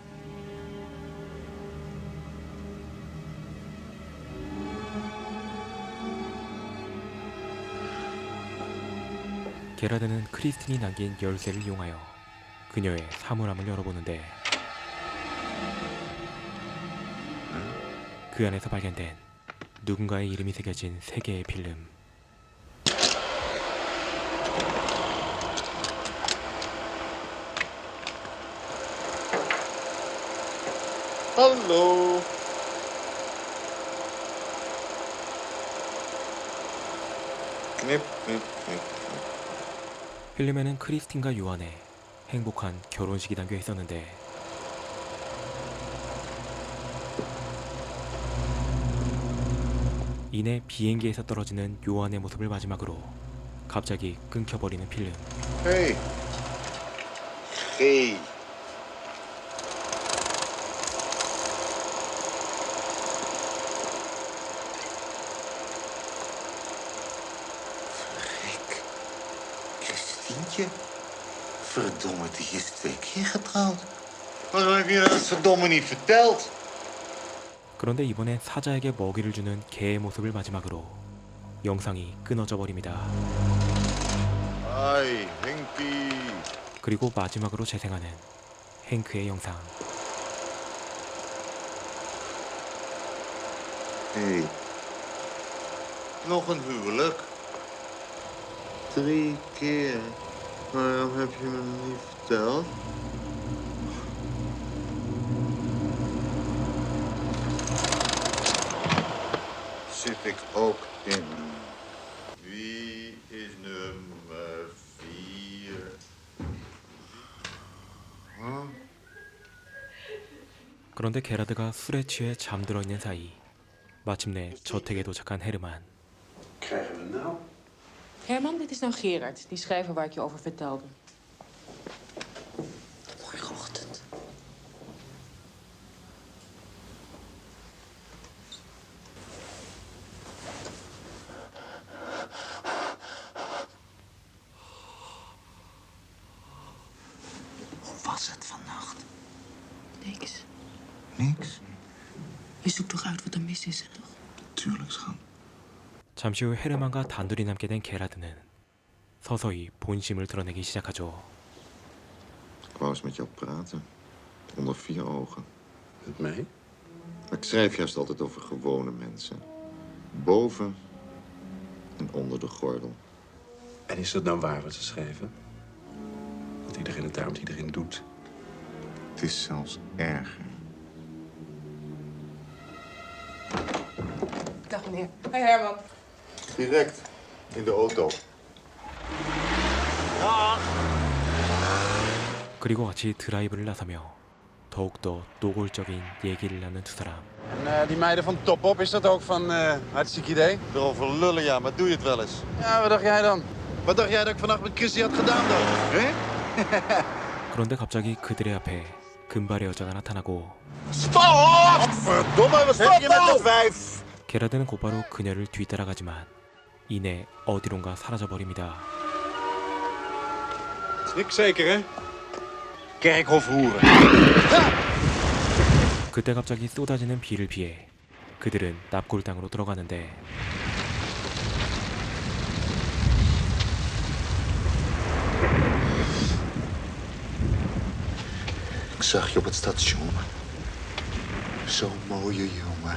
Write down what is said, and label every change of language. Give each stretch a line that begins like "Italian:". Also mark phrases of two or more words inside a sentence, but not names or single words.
Korean: 게라드는 크리스틴이 남긴 열쇠를 이용하여 그녀의 사물함을 열어보는데 그 안에서 발견된 누군가의 이름이 새겨진 3개의 필름.
Dutch: Hallo. Knip, knip, knip.
Korean: 필름에는 크리스틴과 요한의 행복한 결혼식이 담겨 있었는데 이내 비행기에서 떨어지는 요한의 모습을 마지막으로 갑자기 끊겨버리는 필름.
Dutch: Hey. Hey. Verrek. Christientje. Verdomme, die is 2 keer getrouwd. Waarom heb je dat verdomme niet verteld?
Korean: 그런데 이번엔 사자에게 먹이를 주는 개의 모습을 마지막으로 영상이 끊어져 버립니다.
Dutch: Hoi, Henkie.
Korean: 그리고 마지막으로 재생하는 행크의 영상.
Dutch: Hé, nog een huwelijk. 3 keer. Waarom heb je me niet verteld? Zit ik ook in. Wie is nummer 4?
Korean: 그런데 게라드가 술에 취해 잠들어 있는 사이 마침내 저택에 도착한 헤르만.
Dutch: Krijgen we nou? Herman, dit is nou Gerard, die schrijver waar ik je over vertelde. Morgenochtend. Hoe was het vannacht? Niks. Niks. Je zoekt toch uit wat er mis is, toch? Tuurlijk, schat.
Korean: 잠시 후 헤르만과 단둘이 남게 된 게라드는 서서히 본심을 드러내기 시작하죠.
Dutch: Ik wou eens met jou praten. Onder 4 ogen. Met mij? Maar ik schrijf juist altijd over gewone mensen. Boven en onder de gordel. En is dat nou waar wat ze schrijven? Dat iedereen het daar wat iedereen doet. Het is zelfs erger. Dag meneer. Hoi Herman. Direct in de auto.
Korean: 그리고 같이 드라이브를 나서며 더욱더 노골적인 얘기를 나눈 두 사람.
Dutch: En die meiden van Top-Op, is dat ook van hartstikke idee? Erover lullen, ja, maar doe je het wel eens? Ja, wat dacht jij dan? Wat dacht jij dat ik vannacht met Christy had gedaan dan? Hè?
Korean: 그런데 갑자기 그들의 앞에 금발의 여자가 나타나고
Dutch: Stop! Verdomme, wat heb je met dat wijf?
Korean: 게라드는 곧바로 그녀를 뒤따라가지만 이내 어디론가 사라져버립니다.
Dutch: Ik zeker, hè? Kerkhofhoeren.
Korean: 그때 갑자기 쏟아지는 비를 피해 그들은 납골당으로 들어가는데
Dutch: Ik zag je op het station. Zo'n mooie jongen.